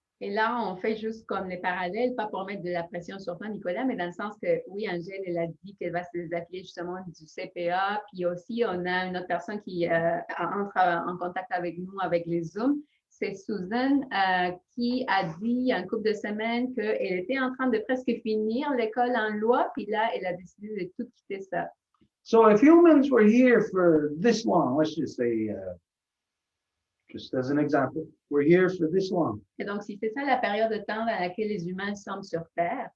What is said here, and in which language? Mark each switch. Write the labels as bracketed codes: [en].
[fr] Et là, on fait juste comme les parallèles, pas pour mettre de la pression sur toi, Nicolas, mais dans le sens que, oui, Angèle, elle a dit qu'elle va se désappuyer justement du CPA. Puis aussi, on a une autre personne qui entre en contact avec nous avec les Zooms. C'est Susan qui a dit il y a une couple de semaines qu'elle était en train de presque finir l'école en loi, puis là, elle a décidé de tout quitter ça. [en] So if humans were here for this long, let's just say, just as an example, we're here for this long. [fr] Et donc, si c'est ça la période de temps dans laquelle les humains sont sur Terre,